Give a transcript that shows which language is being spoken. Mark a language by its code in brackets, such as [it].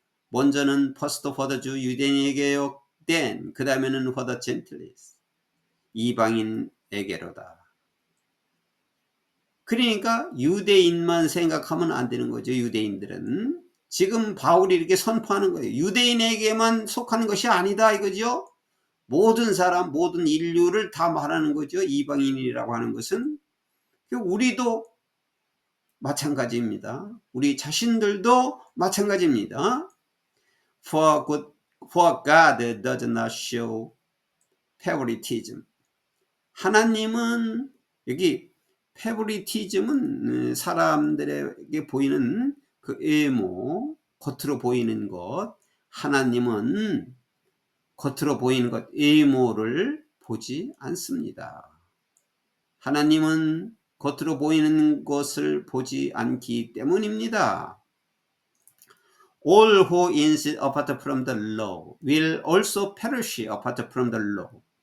[en] 먼저는 first for the Jew, [ko] 유대인에게요. [en] Then, [ko] 그 다음에는 [en] for the Gentiles, [ko] 이방인에게로다. 그러니까 유대인만 생각하면 안 되는 거죠. 유대인들은 지금 바울이 이렇게 선포하는 거예요. 유대인에게만 속하는 것이 아니다 이거죠. 모든 사람, 모든 인류를 다 말하는 거죠. 이방인이라고 하는 것은. 우리도 마찬가지입니다. 우리 자신들도 마찬가지입니다. [en] For God does not show favoritism. [ko] 하나님은, 여기 favoritism은 사람들에게 보이는 그 외모, 겉으로 보이는 것, 하나님은 겉으로 보이는 것, 외모를 보지 않습니다. 하나님은 겉으로 보이는 것을 보지 않기 때문입니다. [en] All who insist apart from the law will also perish apart from the law.